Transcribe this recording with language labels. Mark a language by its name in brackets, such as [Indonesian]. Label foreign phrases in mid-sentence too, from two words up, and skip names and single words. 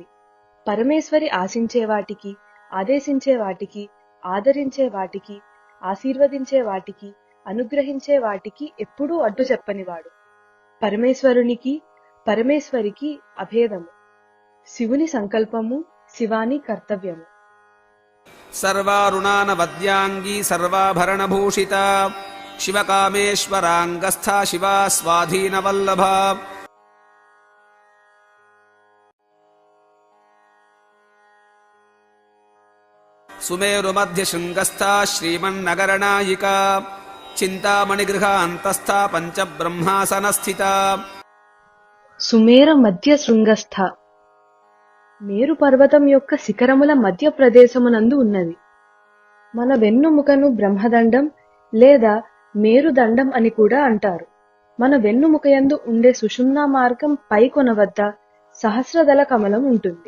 [Telugu] పరమేశ్వరి ఆశించే వాటికి, ఆదేశించే వాటికి, ఆదరించే వాటికి, ఆశీర్వదించే వాటికి, అనుగ్రహించే వాటికి ఎప్పుడూ అడ్డు చెప్పనివాడు. పరమేశ్వరునికి, పరమేశ్వరికి అభేదము. శివుని సంకల్పము, శివాని కర్తవ్యము. [Sanskrit] सर्वारुणानवद्यांगी सर्वाभरणभूषिता शिवकामेश्वरांगस्था शिवा स्वाधीनवल्लभा। सुमेरुमध्यशृङ्गस्था श्रीमन्नगरनायिका चिन्तामणिगृहान्तस्था पञ्चब्रह्मासनस्थिता। सुमेर मध्य शृङ्गस्थ [Telugu] మేరు పర్వతం యొక్క శిఖరముల మధ్య ప్రదేశమునందు ఉన్నది. మన వెన్నుముకను బ్రహ్మదండం లేదా మేరుదండం అని కూడా అంటారు. మన వెన్నుముకయందు ఉండే సుషుమ్నా మార్గం పై కొన వద్ద సహస్రదళ కమలం ఉంటుంది.